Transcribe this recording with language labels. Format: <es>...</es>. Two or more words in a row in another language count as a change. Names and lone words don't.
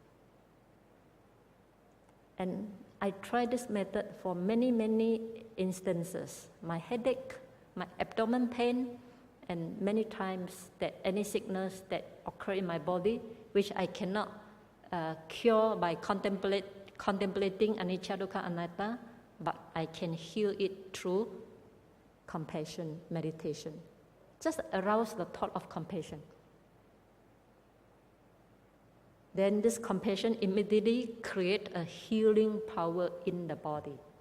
<en>And I tried this method for many instances. My headache, my abdomen pain, and many times that any sickness that occur in my body, which I cannot cure by contemplating</en> <pi>anicca, dukkha, anatta,</pi> <en>but I can heal it through compassion meditation. Just arouse the thought of compassion. Then this compassion immediately creates a healing power in the body.</en>